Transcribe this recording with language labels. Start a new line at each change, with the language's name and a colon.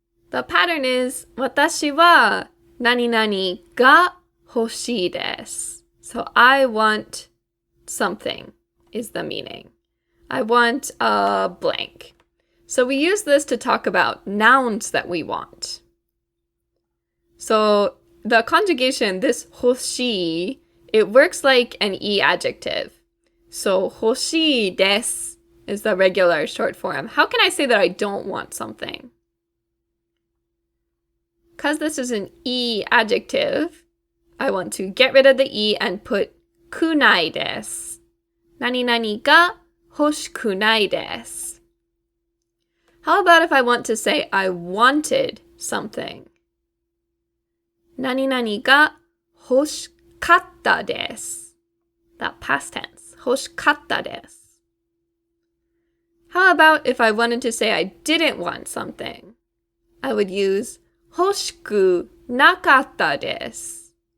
English: The pattern is
Japanese: 私は何々が欲しいです。
English: So I want something is the meaning. I want a blank. So we use this to talk about nouns that we want. So the conjugation, this
Japanese: 欲しい,
English: it works like an E adjective. So
Japanese: 欲しいです
English: is the regular short form. How can I say that I don't want something? Because this is an E adjective, I want to get rid of the E and put
Japanese: くないです。何々が欲しくないです。
English: How about if I want to say I wanted something?
Japanese: 何々が欲しかったです。
English: That past tense.
Japanese: 欲しかったです。
English: How about if I wanted to say I didn't want something? I would use
Japanese: 欲しくなかったです。